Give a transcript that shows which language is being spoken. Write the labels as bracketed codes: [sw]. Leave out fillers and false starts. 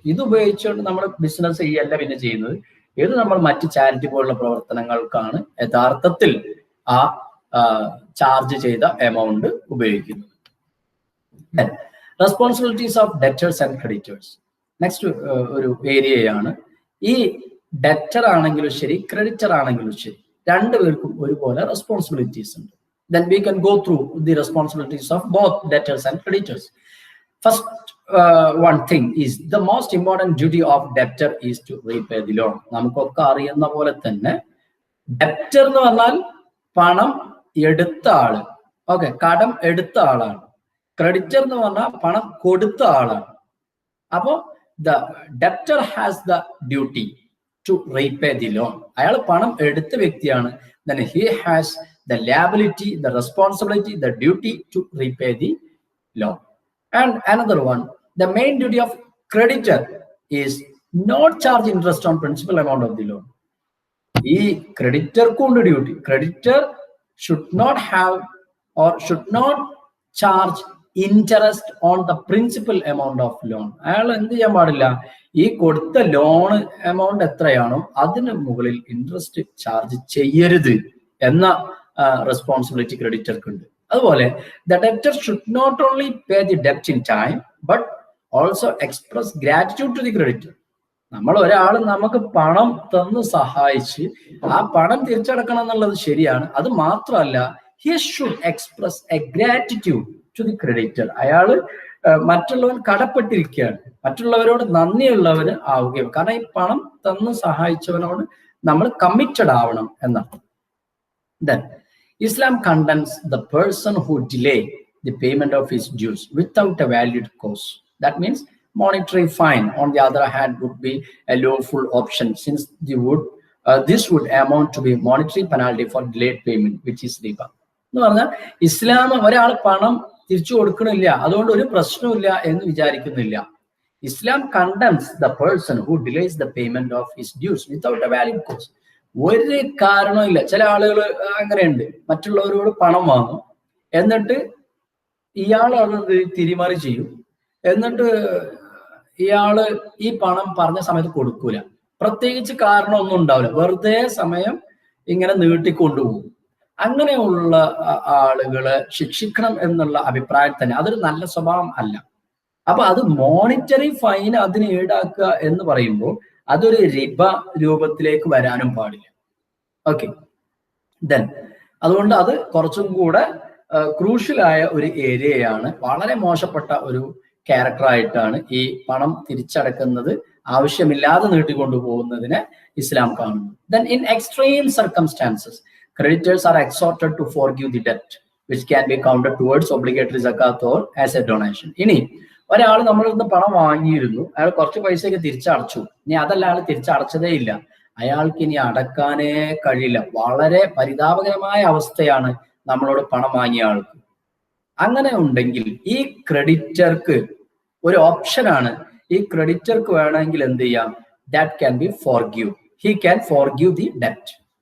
[ml] ഇത് ഉപയോഗിച്ചുകൊണ്ട് നമ്മൾ ബിസിനസ് ചെയ്യല്ല പിന്നെ ചെയ്യുന്നത്, ഇത് നമ്മൾ മറ്റ് ചാരിറ്റി പോലുള്ള പ്രവർത്തനങ്ങൾക്കാണ് യഥാർത്ഥത്തിൽ ആ ചാർജ് ചെയ്ത എമൗണ്ട് ഉപയോഗിക്കുന്നത്. [en] responsibilities of debtors and creditors next [ml] ഒരു ഏരിയയാണ്. ഈ ഡെറ്റർ ആണെങ്കിലും ശരി, ക്രെഡിറ്റർ ആണെങ്കിലും ശരി, രണ്ടുപേർക്കും ഒരുപോലെ റെസ്പോൺസിബിലിറ്റീസ് ഉണ്ട്. [en] Then we can go through the responsibilities of both debtors and creditors. First one thing is the most important duty of debtor is to repay the loan. [ml] നമുക്കൊക്കെ അറിയുന്ന പോലെ തന്നെ ഡെപ്റ്റർ എന്ന് പറഞ്ഞാൽ പണം എടുത്ത ആള്, ഓക്കെ, കടം എടുത്ത ആളാണ്. ക്രെഡിറ്റർ എന്ന് പറഞ്ഞാൽ പണം കൊടുത്ത ആളാണ്. അപ്പോ [en] the debtor has the duty to repay the loan. [ml] അയാൾ പണം എടുത്ത വ്യക്തിയാണ്. [en] Then he has the liability, the responsibility, the duty to repay the loan. And another one, the main duty of creditor is not charge interest on principal amount of the loan. [ml] ഈ creditor കൊണ്ട് duty, [en] Creditor should not have or should not charge interest on the principal amount of loan. [ml] അയാൾ എന്ത് ചെയ്യാൻ പാടില്ല, ഈ കൊടുത്ത loan amount എത്രയാണോ അതിന് മുകളിൽ ഇൻട്രസ്റ്റ് ചാർജ് ചെയ്യരുത് എന്ന റെസ്പോൺസിബിലിറ്റി ക്രെഡിറ്റർക്ക് ഉണ്ട്. അതുപോലെ [en] the debtor should not only pay the debt in time but also express gratitude to the creditor. [ml] നമ്മൾ ഒരാൾ നമുക്ക് പണം തന്ന് സഹായിച്ച് ആ പണം തിരിച്ചടക്കണം എന്നുള്ളത് ശരിയാണ്. അത് മാത്രമല്ല, [en] he should express a gratitude to the creditor. [ml] അയാള് മറ്റുള്ളവൻ കടപ്പെട്ടിരിക്കുകയാണ്, മറ്റുള്ളവരോട് നന്ദിയുള്ളവന് ആവുകയും, കാരണം ഈ പണം തന്ന് സഹായിച്ചവനോട് നമ്മൾ കമ്മിറ്റഡ് ആവണം എന്നാണ്. [en] Then Islam condemns the person who delay the payment of his dues without a valid cause. That means monetary fine, on the other hand, would be a lawful option, since they would this would amount to be monetary penalty for delayed payment, which is riba. [ml] എന്ന് പറഞ്ഞാൽ ഇസ്ലാം ഒരാൾ പണം തിരിച്ചു കൊടുക്കണില്ല, അതുകൊണ്ട് ഒരു പ്രശ്നമില്ല എന്ന് വിചാരിക്കുന്നില്ല. [en] Islam condemns the person who delays the payment of his dues without a valid cause. [ml] ഒരു കാരണമില്ല. ചില ആളുകൾ അങ്ങനെയുണ്ട്, മറ്റുള്ളവരോട് പണം വാങ്ങും, എന്നിട്ട് ഇയാൾ അത് തിരിമറി ചെയ്യും, എന്നിട്ട് ഇയാള് ഈ പണം പറഞ്ഞ സമയത്ത് കൊടുക്കൂല. പ്രത്യേകിച്ച് കാരണമൊന്നും ഉണ്ടാവില്ല, വെറുതെ സമയം ഇങ്ങനെ നീട്ടിക്കൊണ്ടുപോകും. അങ്ങനെയുള്ള ആളുകളെ ശിക്ഷിക്കണം എന്നുള്ള അഭിപ്രായം തന്നെ അതൊരു നല്ല സ്വഭാവം അല്ല. അപ്പൊ അത് മോണിറ്ററി ഫൈൻ അതിന് ഈടാക്കുക എന്ന് പറയുമ്പോൾ അതൊരു റിബ രൂപത്തിലേക്ക് വരാനും പാടില്ല. ഓക്കെ, ദെൻ അതുകൊണ്ട് അത് കുറച്ചും കൂടെ ക്രൂഷ്യലായ ഒരു ഏരിയയാണ്. വളരെ മോശപ്പെട്ട ഒരു ക്യാരക്ടറായിട്ടാണ് ഈ പണം തിരിച്ചടക്കുന്നത് ആവശ്യമില്ലാതെ നീട്ടിക്കൊണ്ടു പോകുന്നതിനെ ഇസ്ലാം കാണുന്നു. [en] Then in extreme circumstances, creditors are exhorted to forgive the debt, which can be counted towards obligatory zakat or as a donation. [ml] ഇനി ഒരാൾ നമ്മളിൽ നിന്ന് പണം വാങ്ങിയിരുന്നു, അയാൾ കുറച്ച് പൈസയൊക്കെ തിരിച്ചടച്ചു, ഇനി അതല്ല അയാൾ തിരിച്ചടച്ചതേ ഇല്ല, അയാൾക്ക് ഇനി അടക്കാനേ കഴിയില്ല. വളരെ പരിതാപകരമായ അവസ്ഥയാണ് നമ്മളോട് പണം വാങ്ങിയ ആൾക്ക്. അങ്ങനെ ഉണ്ടെങ്കിൽ ഈ ക്രെഡിറ്റർക്ക് ഒരു ഓപ്ഷനാണ്, ഈ ക്രെഡിറ്റർക്ക് വേണമെങ്കിൽ എന്ത് ചെയ്യാം, [en] That can be forgive, he can forgive the debt.